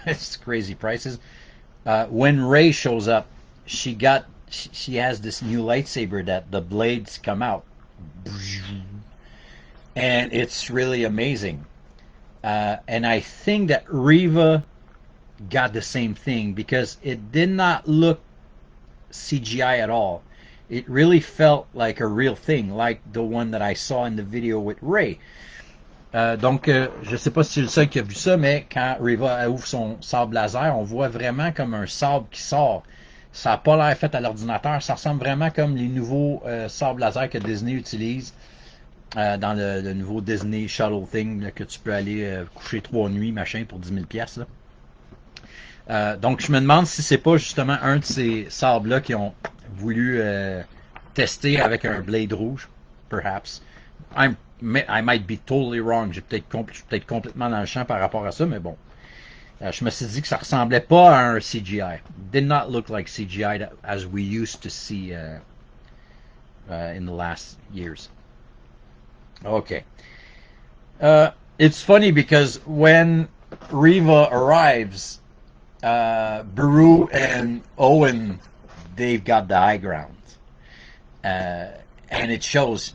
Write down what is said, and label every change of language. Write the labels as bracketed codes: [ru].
[en] It's crazy prices. When Rey shows up, she has this new lightsaber that the blades come out, and it's really amazing. And I think that Reva got the same thing because it did not look CGI at all. It really felt like a real thing, like the one that I saw in the video with Rey. [fr] Donc, je sais pas si c'est le seul qui a vu ça, mais quand Reva ouvre son sabre laser, on voit vraiment comme un sabre qui sort. Ça n'a pas l'air fait à l'ordinateur. Ça ressemble vraiment comme les nouveaux sabres laser que Disney utilise dans le nouveau Disney Shuttle Thing, là, que tu peux aller coucher 3 nuits, machin, pour 10 000 piastres. Donc, je me demande si c'est pas justement un de ces sabres-là qui ont voulu tester avec un blade rouge, [en] perhaps. I might be totally wrong. [fr] Je suis peut-être complètement dans le champ par rapport à ça, mais bon. Je me suis dit que ça ressemblait pas à un CGI. [en] Did not look like CGI as we used to see in the last years. Okay. It's funny because when Reva arrives, Beru and Owen, they've got the high ground. And it shows.